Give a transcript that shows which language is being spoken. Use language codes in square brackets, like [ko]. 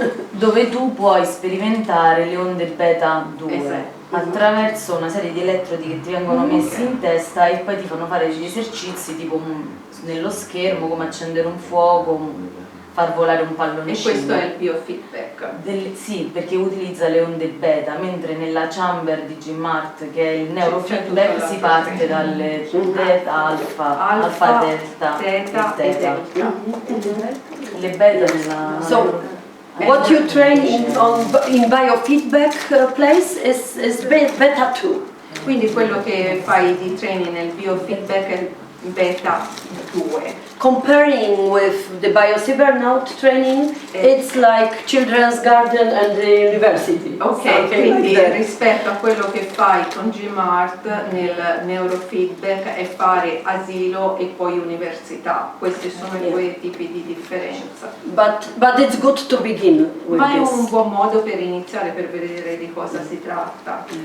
[it] Dove tu puoi sperimentare le onde beta 2 attraverso una serie di elettrodi che ti vengono messi in testa e poi ti fanno fare degli esercizi tipo nello schermo, come accendere un fuoco, far volare un palloncino. E questo è il biofeedback? Sì, perché utilizza le onde beta, mentre nella chamber di G-Mart, che è il neurofeedback, si parte dalle beta, alfa, delta e theta. Le beta nella... [en] So, what you train in biofeedback place is beta 2. [it] Quindi quello che fai di training nel biofeedback è beta 2. [en] Comparing with the biocybernaut training, it's like children's garden and the university. [it] Ok, quindi rispetto a quello che fai con Gmart nel neurofeedback è fare asilo e poi università. Questi sono i due tipi di differenza. [en] But it's good to begin with [it] Ma è [en] this. [it] un buon modo per iniziare, per vedere di cosa si tratta.